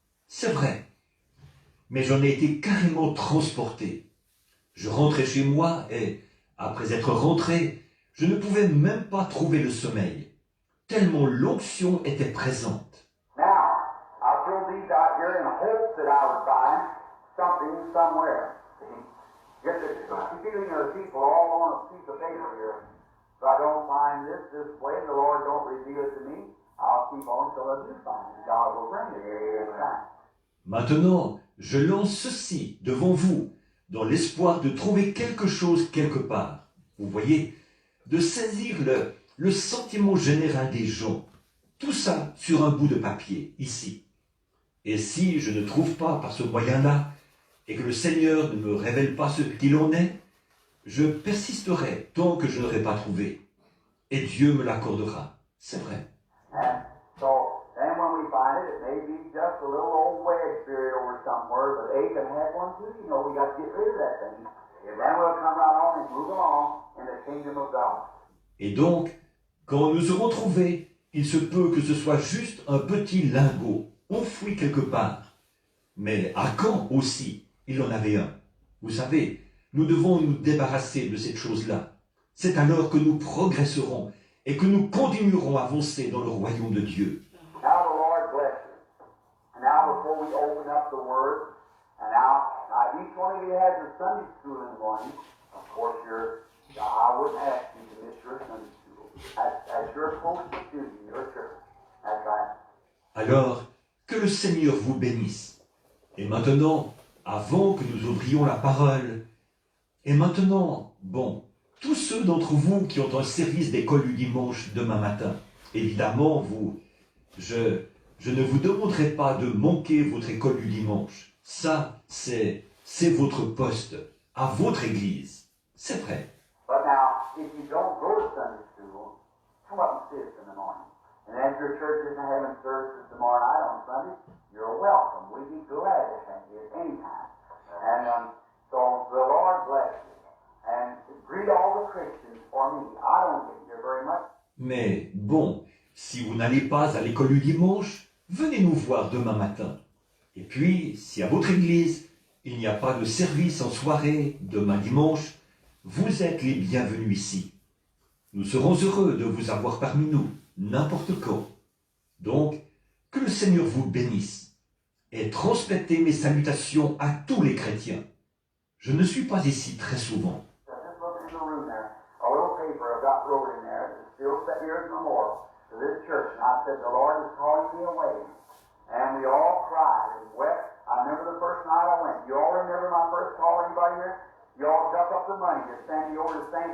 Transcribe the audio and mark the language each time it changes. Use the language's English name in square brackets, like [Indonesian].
[French] C'est vrai, mais j'en ai été carrément transporté. Je rentrais chez moi et, après être rentré, je ne pouvais même pas trouver le sommeil, tellement l'onction était présente. [English] Now, I throw these out here in hopes that I would find something somewhere. Get the feeling of the people all on a piece of paper here. If I don't find this way, and the Lord don't reveal it to me, I'll keep on until I do find it. God will bring it every time. [French] Maintenant, je lance ceci devant vous, dans l'espoir de trouver quelque chose quelque part. Vous voyez, de saisir le sentiment général des gens. Tout ça sur un bout de papier, ici. Et si je ne trouve pas par ce moyen-là, et que le Seigneur ne me révèle pas ce qu'il en est, je persisterai tant que je n'aurai pas trouvé. Et Dieu me l'accordera. C'est vrai. [English] And so, then when we find it, it may be just a little old wedge buried over somewhere, but Achan had one too. You know, we got to get rid of that thing. And then we'll come right on and move along in the kingdom of God. [French] Et donc, quand nous aurons trouvé, il se peut que ce soit juste un petit lingot, enfoui quelque part. Mais à Caen aussi, il en avait un. Vous savez, nous devons nous débarrasser de cette chose-là. C'est alors que nous progresserons et que nous continuerons à avancer dans le royaume de Dieu. [English] Now the Lord bless you. And now before we open up the Word, and now each one of you has a Sunday school in the morning. Of course, I wouldn't ask you to miss your Sunday school. That's your closest duty, your church. That's right. [French] Alors, que le Seigneur vous bénisse. Et maintenant, avant que nous ouvrions la parole, et maintenant, bon, tous ceux d'entre vous qui ont un service d'école du dimanche demain matin, évidemment, je ne vous demanderai pas de manquer votre école du dimanche. Ça, c'est votre poste, à votre église. C'est vrai. [English] But now, if you don't go to Sunday school, come up and see us in the morning. And if your church isn't having services tomorrow night on Sunday, you're welcome. We'd be glad to have you at any time. And so the Lord bless you. And greet all the Christians for me. I don't get here very much. [French] Mais bon, si vous n'allez pas à l'école du dimanche, venez nous voir demain matin. Et puis, si à votre église, il n'y a pas de service en soirée demain dimanche, vous êtes les bienvenus ici. Nous serons heureux de vous avoir parmi nous, n'importe quand. Donc, que le Seigneur vous bénisse et transmettez mes salutations à tous les chrétiens. Je ne suis pas ici très souvent. [English] Just look in the room there. A little paper I've got wrote in there. It's still set here as a memorial to this church. And I said, the Lord is calling me away. And we all cried and wept. I remember the first night I went. You all remember my first call? Anybody here? You all dug up the money to send me over to St.